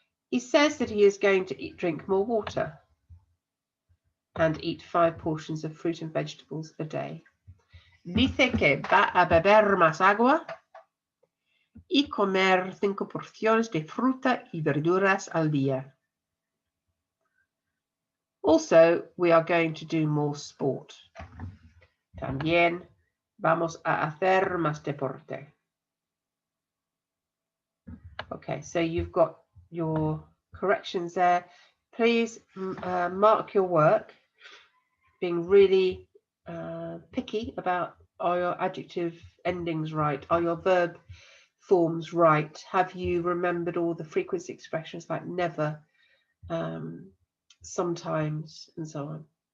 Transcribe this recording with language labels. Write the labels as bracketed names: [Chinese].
[English] He says that he is going to drink more water and eat 5 portions of fruit and vegetables a day. [Spanish] Dice que va a beber más agua y comer 5 porciones de fruta y verduras al día. [English] Also, we are going to do more sport. [Spanish] También vamos a hacer más deporte. [English] Okay, so you've got your corrections there. Please mark your work, being really picky about, are your adjective endings right? Are your verb forms right? Have you remembered all the frequency expressions like never, sometimes, and so on?